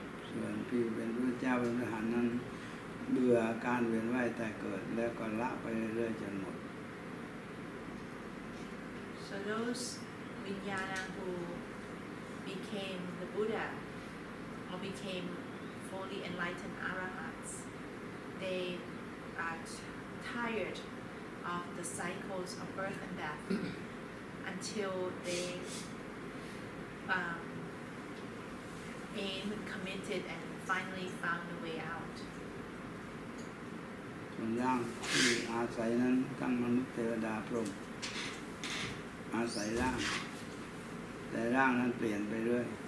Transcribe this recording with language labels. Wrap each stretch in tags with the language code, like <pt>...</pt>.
<th>ส่วนที่เป็นพระเจ้าเป็นพระอรหันต์นั้นเบื่อการเวียนว่ายตายเกิดแล้วก็ละไปเรื่อยๆจนหมด</th> <en>So those vijnana who became the Buddha or became fully enlightened arahats, they are tired of the cycles of birth and death until they aimed, committed, and finally found a way out.</en> <th>ส่วนร่างที่อาศัยนั้นทั้งมนุษย์เทวดาพรหมอาศัยร่างแต่ร่างนั้นเปลี่ยนไปเรื่อย</th>